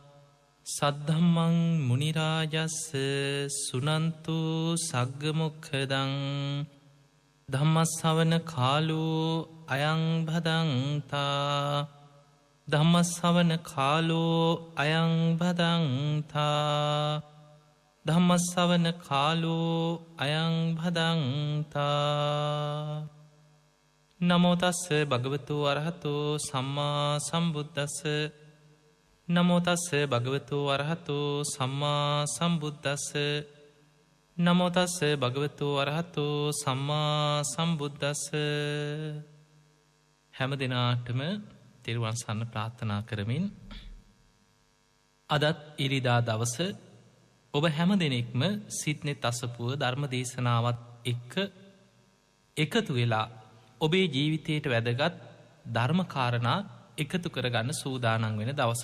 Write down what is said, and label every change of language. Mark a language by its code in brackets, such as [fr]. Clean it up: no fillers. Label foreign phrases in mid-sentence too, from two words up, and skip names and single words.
[pi] සද්ධම්මං මුනි රාජස්ස සුනන්තු සග්ග මොක්ඛදං ධම්මස්සවන කාලෝ අයං භදංතා ධම්මස්සවන කාලෝ අයං භදංතා ධම්මස්සවන කාලෝ අයං භදංතා. නමෝ තස්ස භගවතු අරහතෝ සම්මා සම්බුද්දස්ස. නමෝ තස්ස භගවතු අරහතෝ සම්මා සම්බුද්දස්ස. නමෝ තස්ස භගවතු අරහතෝ සම්මා සම්බුද්දස්ස. [si] හැම දිනාටම තෙරුවන් සරණ ප්‍රාර්ථනා කරමින් අදත් ඉරිදා දවස ඔබ හැම දෙනෙක්ම සිත්නෙත් අසපුව ධර්ම දේශනාවත් එක්ක එකතු වෙලා ඔබේ ජීවිතයට වැදගත් ධර්මකාරණා එකතු කරගන්න සූදානන් වෙන දවස.